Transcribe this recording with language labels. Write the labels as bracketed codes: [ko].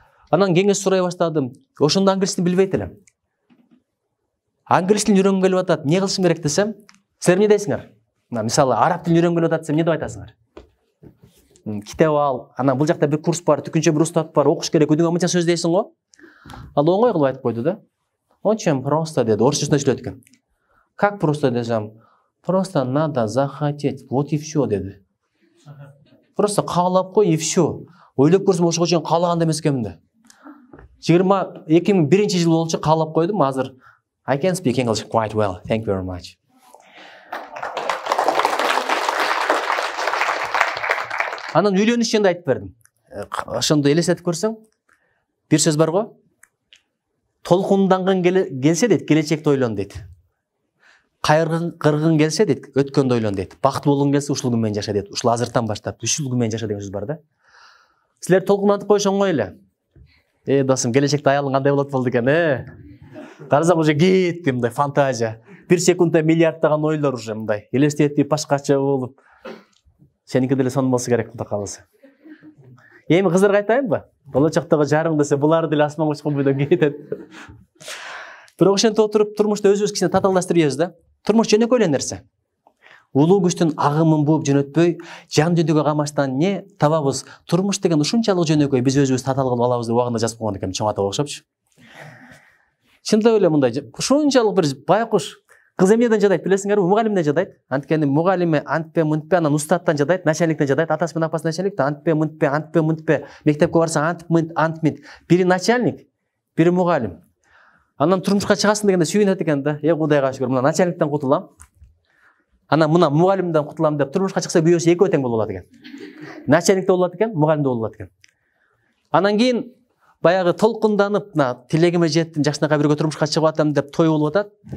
[ky] Анан кеңеш сурай баштадым. Ошондо англис тилин билбейт элем. Англис тилин үйрөнгүм келип атат. Эмне кылышым керек десем, силер эмне дейсиңер? Мисалы, араб тилин үйрөнгүм келип атат десем, эмне деп айтасыңар? Китеп ал, анан бул жакта бир курс бар, түкүнчө бир устат бар, окуш керек, өдүңө мынча сөз дейсиң го. Ал оңой кылып айтып койду да. [ru] Очень просто [ky] деди, орусчасында сүйлөйт экен. [ru] Как просто [ky] десем? [ru] Просто надо захотеть, вот и все [ky] деди. [ru] Просто [ky] каалап кой [ru] и все. [ky] Ойлоп көрсөм ошого чейин каалаган эмес экенмин да. 2001-жыл болчу каалап койдум, азыр [en] I can speak English quite well. Thank you very much. [ky] Анан үйлөнүш жөнүндө айтып бердим. Ошондо элестетип көрсөң, бир сөз бар го. Толкунданган келсе дейт, келечекти ойлон дейт. Кыргын келсе дейт, өткөндө ойлон дейт. Бактылуу болгуң келсе ушул күн менен жаша дейт. Ушул азыртан баштап, ушул күн менен жаша деген сөз бар да. Силер толкундантып коюш оңой эле. Досум, келечекте аялың кандай болот болду экен, Карасак уже кетти мындай фантазия. Бир секундда миллиардтаган ойлор уже мындай. Элестетип башкача болуп. Сеники деле сонун болсо керек мындай калысы. Эми кыздарга айтайынбы? Болочоктогу жарың десе, булар деле асманга учкан бойдон кетет. Бирок ошентип отуруп, турмушта өзүбүз кичине татаалдаштырып жүрөбүз да. Турмуш жөнөкөй эле нерсе. Улуу күчтүн агымын бууп жөнөтпөй, жан дүнүйгө камаштан не табабыз? Турмуш деген ушунчалык жөнөкөй, биз өзүбүз татаал кылып алабыз деп убагында жазып койгон экен чоң ата окшопчу. Чындап эле мындай ушунчалык бир байкуш кыз эмнеден жадайт билесиңерби? Мугалимден жадайт. Анткени мугалими антпе мынтпе, анан устаттан жадайт, начальниктен жадайт, атасы менен апасы начальник, антпе мынтпе. Мектепке барсаң ант мынт. Бири начальник, бири мугалим. Анан турмушка чыгасың дегенде сүйүнөт экен да. Кудайга шүгүр, мына начальниктен кутулам. Анан мына мугалимден кутулам деп турмушка чыкса күйөөсү экөө тең болуп алат экен. Начальник да болот экен, мугалим да болот экен. Анан кийин баягы толкунданып, тилегиме жеттим, жакшынакай бирге турмушка чыгып атам деп той болуп атат.